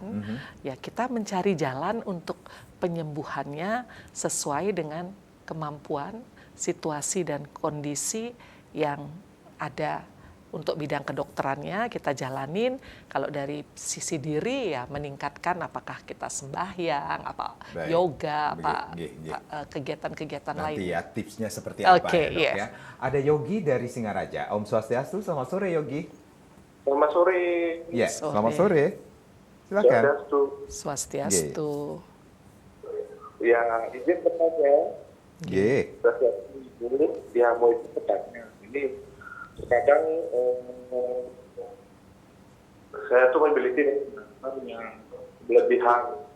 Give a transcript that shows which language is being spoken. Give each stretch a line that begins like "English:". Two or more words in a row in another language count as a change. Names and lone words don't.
Indonesian: Ya, kita mencari jalan untuk penyembuhannya sesuai dengan kemampuan, situasi dan kondisi yang ada. Untuk bidang kedokterannya kita jalanin, kalau dari sisi diri ya meningkatkan apakah kita sembahyang, yoga, kegiatan-kegiatan lain. Nanti ya tipsnya seperti apa ya, Dok, yes. ya. Ada Yogi dari Singaraja. Om Swastiastu, selamat sore Yogi. Selamat sore. Ya, selamat sore. Silakan. Swastiastu. Ya, izin bertanya. Ye. Ya, mau itu bertanya. Ini kadang saya tuh memiliki yang berlebihan.